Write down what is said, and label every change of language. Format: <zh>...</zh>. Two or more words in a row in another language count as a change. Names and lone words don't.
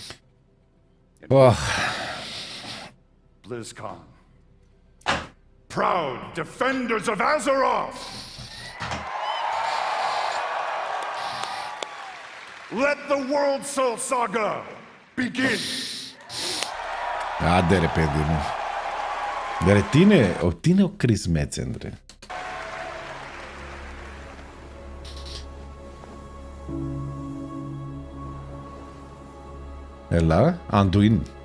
<en>BlizzCon. Proud defenders of Azeroth! Let the Worldsoul Saga begin!</en> <el>Άντε ρε παιδί μου. Ρε τι είναι ο Chris Metzen ρε. Έλα, Anduin.</el>